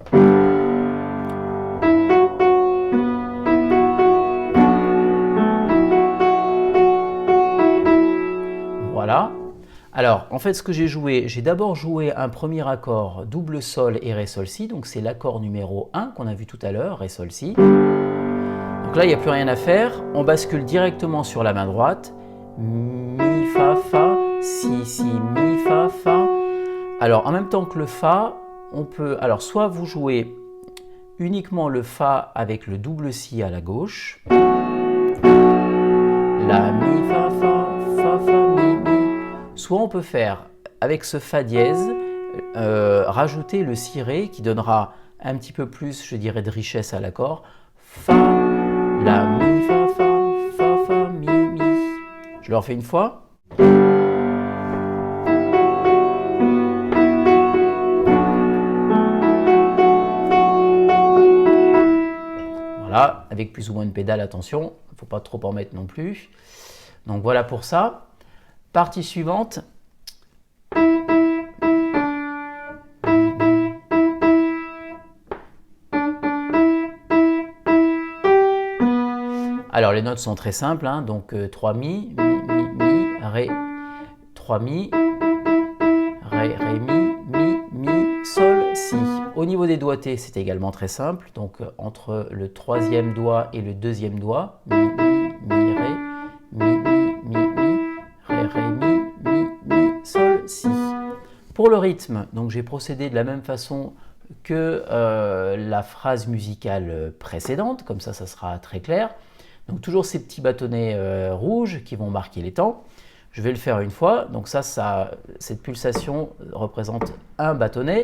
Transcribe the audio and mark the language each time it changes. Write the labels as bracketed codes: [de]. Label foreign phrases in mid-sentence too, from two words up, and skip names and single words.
[fr] Voilà. Alors, en fait, ce que j'ai d'abord joué un premier accord double sol et ré sol si, donc c'est l'accord numéro 1 qu'on a vu tout à l'heure, ré sol si. Donc là, il n'y a plus rien à faire, on bascule directement sur la main droite, mi, fa, fa, si, si, mi, fa, fa. Alors, en même temps que le fa, on peut, alors soit vous jouez uniquement le fa avec le double si à la gauche, la, mi, fa, fa, fa, fa, mi, mi. Soit on peut faire, avec ce fa dièse, rajouter le si ré qui donnera un petit peu plus, je dirais, de richesse à l'accord. Fa, la, mi, fa, fa, fa, fa, mi, mi. Je le refais une fois. Voilà, avec plus ou moins de pédale, attention, il ne faut pas trop en mettre non plus. Donc voilà pour ça. Partie suivante. Alors les notes sont très simples, hein, donc 3 mi, mi, mi, mi, ré, 3 mi, ré, ré, mi, mi, mi, sol, si. Au niveau des doigtés, c'est également très simple, donc entre le troisième doigt et le deuxième doigt, mi, mi, mi, ré, mi, mi, mi, mi, ré, ré, mi, mi, mi, sol, si. Pour le rythme, donc j'ai procédé de la même façon que la phrase musicale précédente, comme ça sera très clair. Donc toujours ces petits bâtonnets rouges qui vont marquer les temps. Je vais le faire une fois, donc cette pulsation représente un bâtonnet.